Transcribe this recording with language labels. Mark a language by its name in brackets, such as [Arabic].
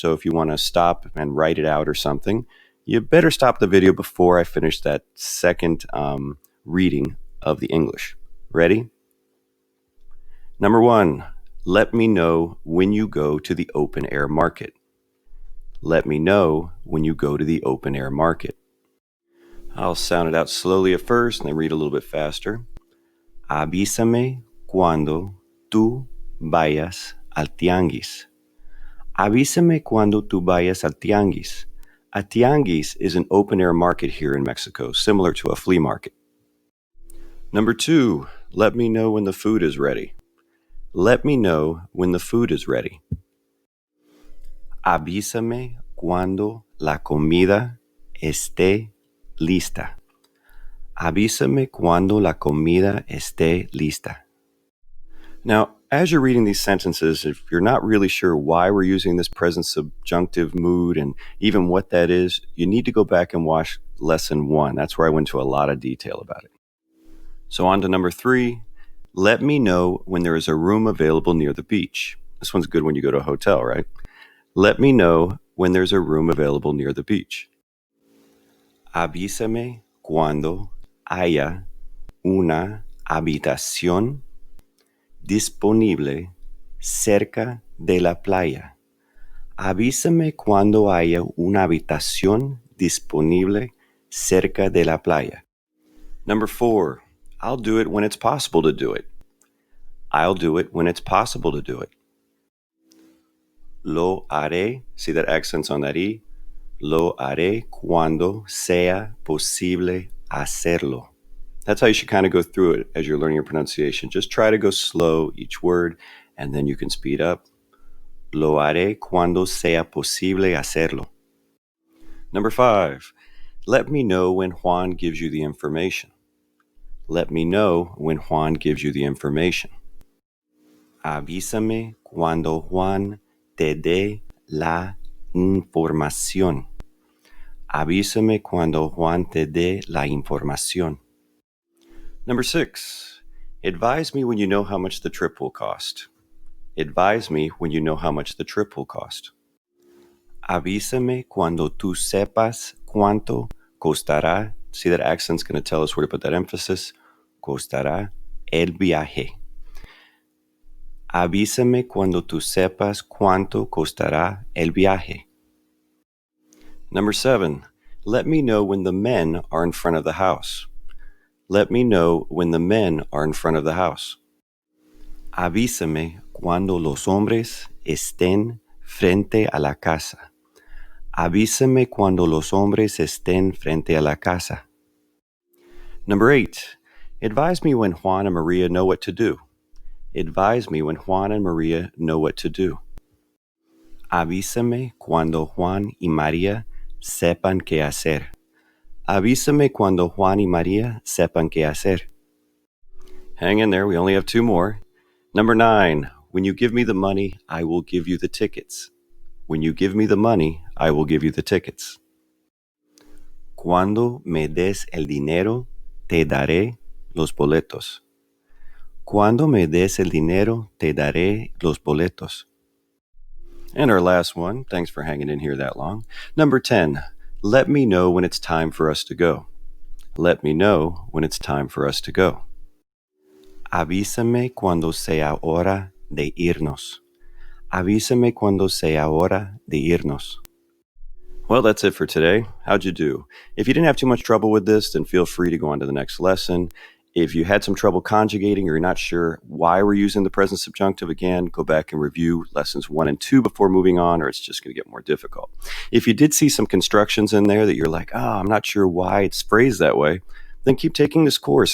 [English] So if you want to stop and write it out or something, you better stop the video before I finish that second reading of the English. Ready? Number 1, let me know when you go to the open air market. Let me know when you go to the open air market. I'll sound it out slowly at first and then read a little bit faster. [Spanish] Avísame cuando tú vayas al tianguis. Avísame cuando tú vayas al tianguis. [English] A tianguis is an open-air market here in Mexico, similar to a flea market. Number 2, let me know when the food is ready. Let me know when the food is ready. [Spanish] Avísame cuando la comida esté lista. Avísame cuando la comida esté lista. [English] Now, as you're reading these sentences, if you're not really sure why we're using this present subjunctive mood and even what that is, you need to go back and watch lesson 1. That's where I went into a lot of detail about it. So on to number 3, let me know when there is a room available near the beach. This one's good when you go to a hotel, right? Let me know when there's a room available near the beach. [Spanish] Avísame cuando haya una habitación disponible cerca de la playa. Avísame cuando haya una habitación disponible cerca de la playa. [English] Number 4, I'll do it when it's possible to do it. I'll do it when it's possible to do it. [Spanish] Lo haré, [English] see that accent's on that E? [Spanish] Lo haré cuando sea posible hacerlo. [English] That's how you should kind of go through it as you're learning your pronunciation. Just try to go slow each word, and then you can speed up. [Spanish] Lo haré cuando sea posible hacerlo. [English] Number 5, let me know when Juan gives you the information. Let me know when Juan gives you the information. [Spanish] Avísame cuando Juan te dé la información. Avísame cuando Juan te dé la información. [English] Number 6, advise me when you know how much the trip will cost. Advise me when you know how much the trip will cost. [Spanish] Avísame cuando tú sepas cuánto costará. [English] See, that accent's going to tell us where to put that emphasis. [Spanish] Costará el viaje. Avísame cuando tú sepas cuánto costará el viaje. [English] Number 7, let me know when the men are in front of the house. Let me know when the men are in front of the house. [Spanish] Avísame cuando los hombres estén frente a la casa. Avísame cuando los hombres estén frente a la casa. [English] Number 8, advise me when Juan and Maria know what to do. Advise me when Juan and Maria know what to do. [Spanish] Avísame cuando Juan y María sepan qué hacer. Avísame cuando Juan y María sepan qué hacer. [English] Hang in there, we only have 2 more. Number 9, when you give me the money, I will give you the tickets. When you give me the money, I will give you the tickets. [Spanish] Cuando me des el dinero, te daré los boletos. Cuando me des el dinero, te daré los boletos. [English] And our last one, thanks for hanging in here that long. Number 10, let me know when it's time for us to go. Let me know when it's time for us to go. [Spanish] Avísame cuando sea hora de irnos. Avísame cuando sea hora de irnos. [English] Well, that's it for today. How'd you do? If you didn't have too much trouble with this, then feel free to go on to the next lesson. If you had some trouble conjugating or you're not sure why we're using the present subjunctive, again, go back and review lessons 1 and 2 before moving on, or it's just going to get more difficult. If you did see some constructions in there that you're like, I'm not sure why it's phrased that way, then keep taking this course.